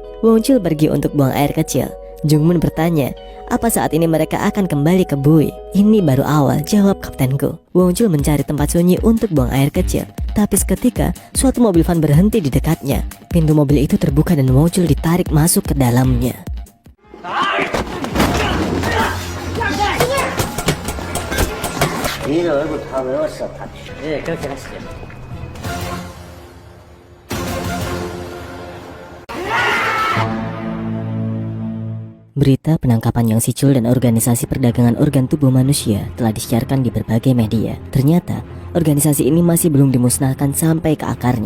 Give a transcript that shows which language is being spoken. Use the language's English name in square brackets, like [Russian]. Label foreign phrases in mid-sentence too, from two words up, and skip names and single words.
[Indonesian] Wong Chul pergi untuk buang air kecil. Jungmun bertanya, apa saat ini mereka akan kembali ke Bui? Ini baru awal, jawab Kapten Go. Wong Chul mencari tempat sunyi untuk buang air kecil. Tapi seketika, suatu mobil van berhenti di dekatnya. Pintu mobil itu terbuka dan Wong Chul ditarik masuk ke dalamnya. [Korean] 니네 얼굴 다 외웠어, 다. 예, 그렇게 하시죠. [Indonesian] Berita penangkapan Yang Sichul dan organisasi perdagangan organ tubuh manusia telah disiarkan di berbagai media. Ternyata, organisasi ini masih belum dimusnahkan sampai ke akarnya.